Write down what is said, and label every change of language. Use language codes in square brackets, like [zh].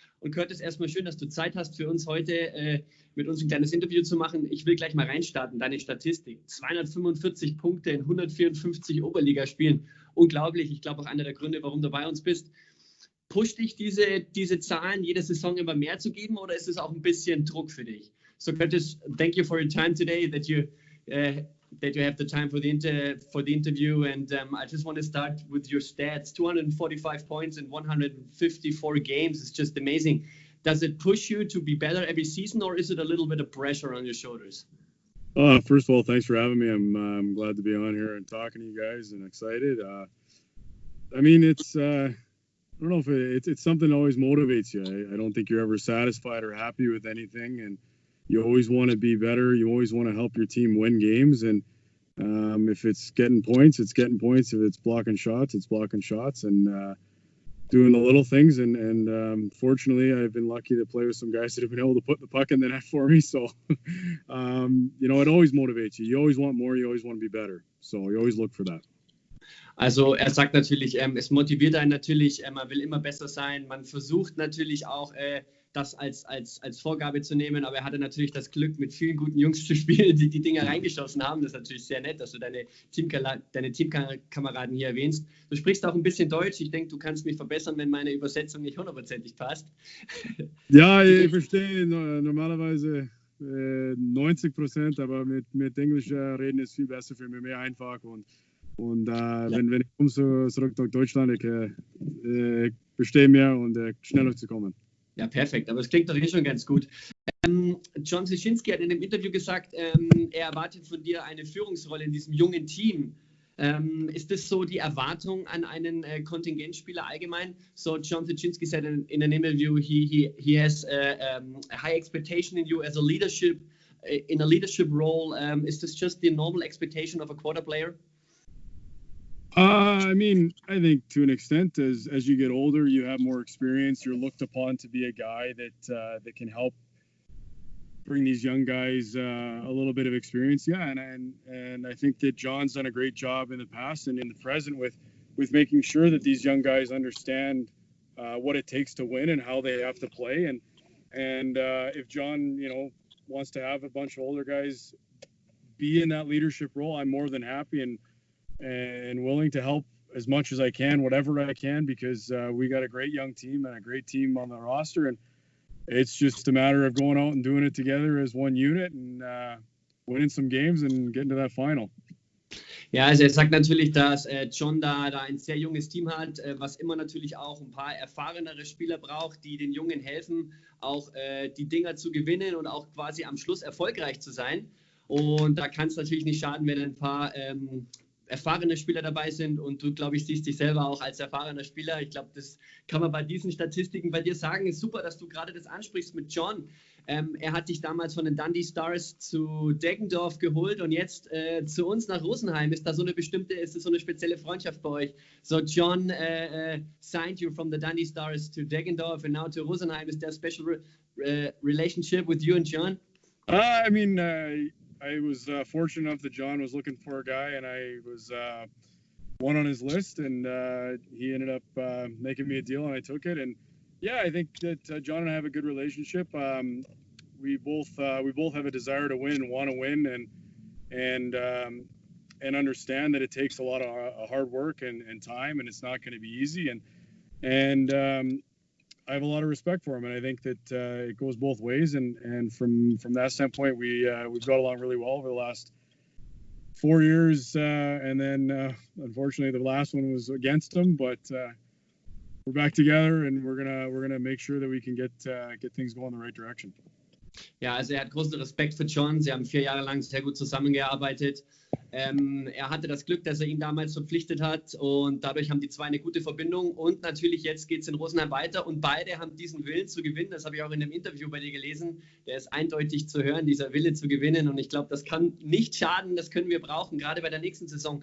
[de] Und Curtis, erstmal schön, dass du Zeit hast für uns heute mit uns ein kleines Interview zu machen. Ich will gleich mal reinstarten, deine Statistik. 245 Punkte in 154 Oberligaspielen. Unglaublich, ich glaube auch einer der Gründe, warum du bei uns bist. Pusht dich diese Zahlen jede Saison immer mehr zu geben oder ist es auch ein bisschen Druck für dich? [en] So Curtis, thank you for your time today, that you have the time for the interview, and I just want to start with your stats. 245 points in 154 games is just amazing. Does it push you to be better every season, or is it a little bit of pressure on your shoulders? First of all, thanks for having me. I'm glad to be on here and talking to you guys and excited. I mean, it's I don't know if it's something that always motivates you. I don't think you're ever satisfied or happy with anything, and you always want to be better. You always want to help your team win games, and if it's getting points, it's getting points. If it's blocking shots, it's blocking shots, and doing the little things. And fortunately, I've been lucky to play with some guys that have been able to put the puck in the net for me. So, it always motivates you. You always want more. You always want to be better. So you always look for that. [de] Also er sagt natürlich, es motiviert einen natürlich, man will immer besser sein, man versucht natürlich auch das als Vorgabe zu nehmen, aber er hatte natürlich das Glück, mit vielen guten Jungs zu spielen, die die Dinger reingeschossen haben. Das ist natürlich sehr nett, dass du deine Teamkameraden hier erwähnst. Du sprichst auch ein bisschen Deutsch, ich denke, du kannst mich verbessern, wenn meine Übersetzung nicht hundertprozentig passt. Ja, ich verstehe normalerweise 90%, aber mit Englisch reden ist viel besser für mich, mehr einfach und wenn ich komme zurück nach Deutschland, ich verstehe mehr und schneller zu kommen. Ja, perfekt. Aber es klingt doch schon ganz gut. John Szyszynski hat in dem Interview gesagt, er erwartet von dir eine Führungsrolle in diesem jungen Team. Ist das so die Erwartung an einen Kontingentspieler allgemein? [en] So John Szyszynski said in an interview he has a high expectation in you as a leadership role. Is this just the normal expectation of a quarter player? I mean, I think to an extent, as you get older, you have more experience. You're looked upon to be a guy that can help bring these young guys a little bit of experience. Yeah, and I think that John's done a great job in the past and in the present with making sure that these young guys understand what it takes to win and how they have to play. And if John, wants to have a bunch of older guys be in that leadership role, I'm more than happy and willing to help as much as I can, whatever I can, because we got a great young team and a great team on the roster, and it's just a matter of going out and doing it together as one unit and winning some games and getting to that final. [de] Ja, also er sagt natürlich, dass John da ein sehr junges Team hat, was immer natürlich auch ein paar erfahrenere Spieler braucht, die den Jungen helfen, auch die Dinger zu gewinnen und auch quasi am Schluss erfolgreich zu sein. Und da kann es natürlich nicht schaden, wenn ein paar erfahrene Spieler dabei sind und du, glaube ich, siehst dich selber auch als erfahrener Spieler. Ich glaube, das kann man bei diesen Statistiken bei dir sagen. Ist super, dass du gerade das ansprichst mit John. Er hat dich damals von den Dundee Stars zu Deggendorf geholt und jetzt zu uns nach Rosenheim. Ist das so eine spezielle Freundschaft bei euch? [en] So John signed you from the Dundee Stars to Deggendorf and now to Rosenheim. Is there a special relationship with you and John? I was fortunate enough that John was looking for a guy, and I was one on his list, and he ended up making me a deal, and I took it. And yeah, I think that John and I have a good relationship. We both have a desire to win and want to win, and understand that it takes a lot of hard work and time, and it's not going to be easy. And I have a lot of respect for him, and I think that it goes both ways. And from that standpoint, we've got along really well over the last 4 years. And then unfortunately, the last one was against him, but we're back together, and we're gonna make sure that we can get things going in the right direction. [de] Ja, also er hat großen Respekt für John. Sie haben 4 Jahre lang sehr gut zusammengearbeitet. Er hatte das Glück, dass er ihn damals verpflichtet hat und dadurch haben die zwei eine gute Verbindung und natürlich jetzt geht es in Rosenheim weiter und beide haben diesen Willen zu gewinnen, das habe ich auch in einem Interview bei dir gelesen, der ist eindeutig zu hören, dieser Wille zu gewinnen und ich glaube, das kann nicht schaden, das können wir brauchen, gerade bei der nächsten Saison.